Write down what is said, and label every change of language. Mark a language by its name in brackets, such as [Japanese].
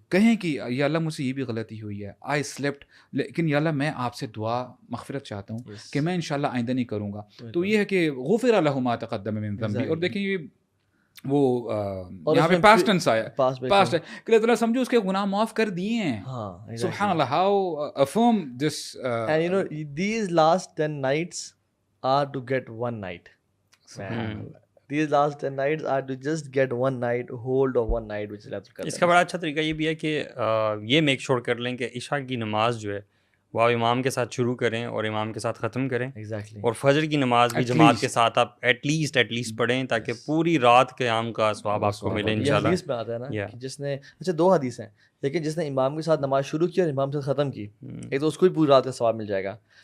[Urdu] کہیں کہ یا اللہ مجھ سے یہ بھی غلطی ہوئی ہے, آئی سلیپٹ, لیکن یا اللہ میں آپ سے دعا مغفرت چاہتا ہوں کہ میں انشاءاللہ آئندہ نہیں کروں گا. تو یہ ہے کہ [Arabic] غفر لہ ما تقدم من ذنبی. [Urdu] اور دیکھیں یہ وہ یہاں پہ پاسٹ ٹینس آیا, پاسٹ ہے کہ اللہ تعالیٰ سمجھو اس کے گناہ معاف کر دیے ہیں. [English] سبحان اللہ, how affirm this. And you know these last 10 nights are to get one night. These last 10 nights are to just get one night, hold of one night, which is Laylatul Qadr. [Urdu] اس کا بڑا اچھا طریقہ یہ بھی ہے کہ یہ میک شور کر لیں کہ عشاء کی نماز جو ہے وہ آپ امام کے ساتھ شروع کریں اور امام کے ساتھ ختم کریں. [English] Exactly. [Urdu] اور فجر کی نماز بھی جماعت کے ساتھ آپ ایٹ لیسٹ پڑھیں تاکہ پوری رات قیام کا ثواب آپ کو ملے انشاءاللہ. یہ حدیث میں آتا ہے نا کہ جس نے, اچھا 2 حدیث ہیں, لیکن جس نے امام کے ساتھ نماز شروع کی اور امام سے ختم کی, ایک تو اس کو بھی پوری رات کا ثواب مل جائے گا.